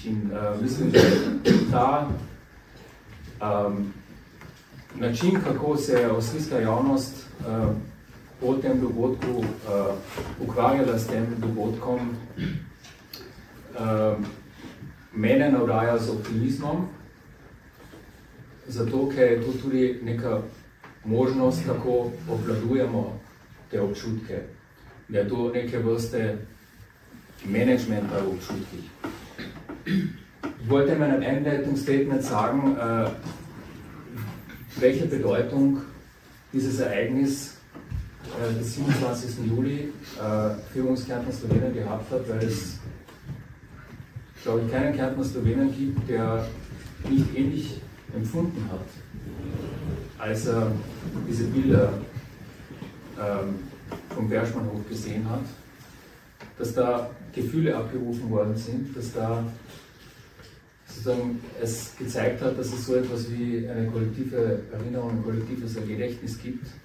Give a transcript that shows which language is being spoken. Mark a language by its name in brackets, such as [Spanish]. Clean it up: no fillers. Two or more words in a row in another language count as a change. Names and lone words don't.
[Slovenian] In mislim, da ta način, kako se je avstrijska javnost po tem dogodku ukvarjala s tem dogodkom, mene navdaja z optimizmom, zato ker je to tudi neka možnost, kako obvladujemo te občutke, da je to neke vrste Management v občutkih. [German] Ich wollte in meinem Einleitungsstatement sagen, welche Bedeutung dieses Ereignis des 27. Juli für uns Kärntner Slowenen gehabt hat, weil es, glaube ich, keinen Kärntner Slowenen gibt, der nicht ähnlich empfunden hat, als er diese Bilder vom Berschmannhof gesehen hat, dass da Gefühle abgerufen worden sind, dass da sozusagen es gezeigt hat, dass es so etwas wie eine kollektive Erinnerung, ein kollektives Gedächtnis gibt.